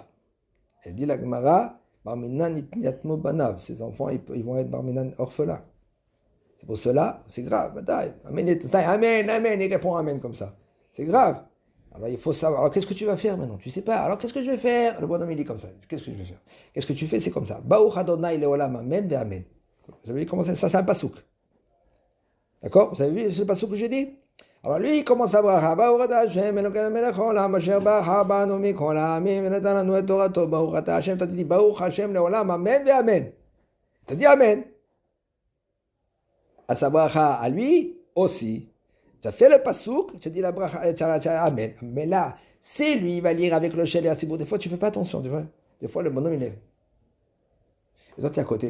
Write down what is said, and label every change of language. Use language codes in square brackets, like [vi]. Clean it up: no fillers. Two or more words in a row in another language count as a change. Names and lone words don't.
[fr] Elle dit la Gemara, [he] בר מינן יתמו בניו. [fr] Ses enfants, ils vont être Barminan orphelins. C'est pour cela, c'est grave. Amen, il répond Amen comme ça. C'est grave. Alors il faut savoir. Alors qu'est-ce que tu vas faire maintenant? Tu sais pas. Alors qu'est-ce que je vais faire? Le bonhomme il dit comme ça. Qu'est-ce que je vais faire? Qu'est-ce que tu fais? C'est comme ça. [he] ברוך אדוני לעולם אמן ואמן. [fr] Vous avez vu comment ça? C'est un pasouk. D'accord? Vous avez vu ce pasouk que j'ai dit? Alors lui, il commence la bracha. [he] ברוך השם אלוקינו מלך העולם אשר בחר בנו מכל העמים ונתן לנו את תורתו. ברוך השם, [fr] toi tu dis [he] ברוך השם לעולם אמן ואמן. [fr] Tu dis amen. À sa bracha, à lui aussi. Ça fait le pasouk, tu dis la bracha, amen. Mais là, c'est lui, il va lire avec le Shaliach Tzibur. Des fois, tu fais pas attention, tu vois. Des fois, le bonhomme, il est. Et toi, tu es à côté.